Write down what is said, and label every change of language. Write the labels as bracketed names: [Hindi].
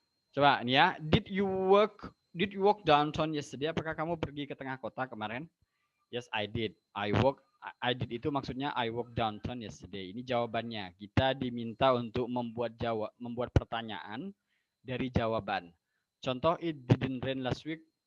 [Indonesian] Coba ini ya, [English] did you walk downtown yesterday? [Indonesian] Apakah kamu pergi ke tengah kota kemarin? [English] Yes, I did. I did itu maksudnya I walk downtown yesterday. [Indonesian] Ini jawabannya. Kita diminta untuk membuat pertanyaan dari jawaban. [English] Contoh, it didn't rain last week.